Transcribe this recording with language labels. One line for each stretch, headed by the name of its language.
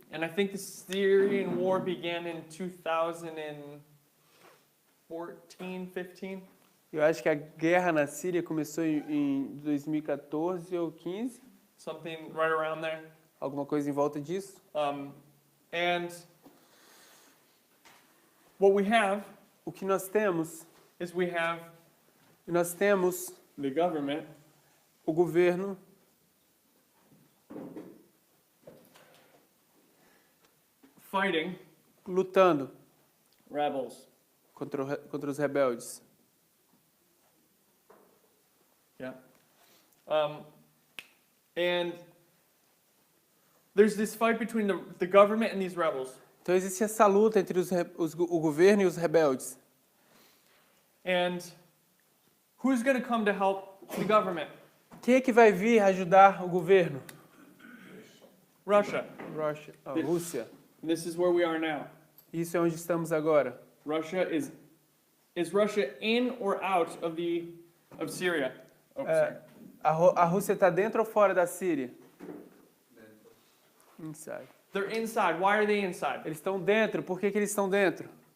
English: And I think the Syrian war began in 2014, 15.
Portuguese: Eu acho que a guerra na Síria começou em 2014 ou 15,
English: Something right around there.
Portuguese: alguma coisa em volta disso.
English: And what we have
Portuguese: O que nós temos?
English: is we have
Portuguese: Nós temos
English: the government
Portuguese: o governo
English: fighting
Portuguese: lutando
English: rebels.
Portuguese: contra os rebeldes.
English: Yeah. And there's this fight between the government and these rebels.
Portuguese: Então existe essa luta entre o governo e os rebeldes.
English: And who's going to come to help the government?
Portuguese: Quem é que vai vir ajudar o governo?
English: Russia.
Portuguese: Rússia.
English: This is where we are now.
Portuguese: Isso é onde estamos agora.
English: Russia is Russia in or out of Syria? Oh, sorry.
Portuguese: A Rússia está dentro ou fora da Síria?
English: Inside. They're inside. Why are they inside?
Portuguese: Eles estão dentro. Por que eles estão dentro?